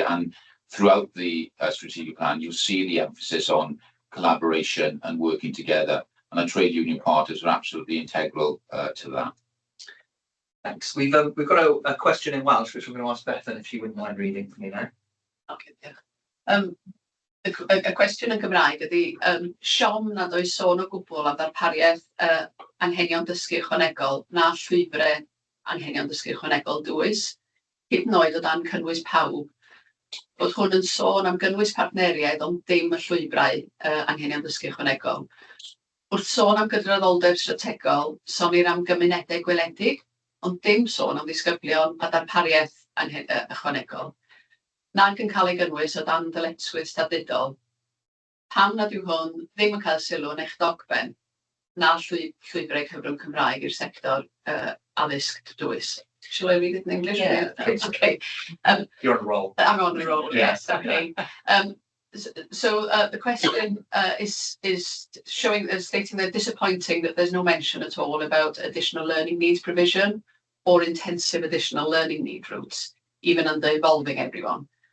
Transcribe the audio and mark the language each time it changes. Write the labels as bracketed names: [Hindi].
[English] And throughout the strategic plan, you'll see the emphasis on collaboration and working together. And our trade union partners are absolutely integral to that. Thanks. We've got a question in Welsh, which we're going to ask Bethan if she wouldn't mind reading for me now. Okay, yeah. [Welsh] Y cwestiwn yn Gymraeg ydy, siom nad oes sôn o gwbl am ddarpariaeth anghenion dysgu ychwanegol na llwybrau anghenion dysgu ychwanegol dwys, hyd yn oed o dan cynnwys pawb. Bod hwn yn sôn am gynnwys partneriaid ond dim y llwybrau anghenion dysgu ychwanegol. Wrth sôn am gydraddoldeb strategol, sonir am gymunedau gweledig, ond dim sôn am ddisgyblion a darpariaeth ychwanegol. Nac yn cael ei gynnwys o dan ddyletswydd statudol. Pam nad yw hwn ddim yn cael sylw yn eich dogfen na llwybrau cyfrwng Cymraeg i'r sector addysg dwys. [English] Shall I read it in English? Yeah, please. Okay. You're on a roll. I'm on a roll, Yeah. yes, okay. So the question is stating that disappointing that there's no mention at all about additional learning needs provision or intensive additional learning need routes, even under involving everyone.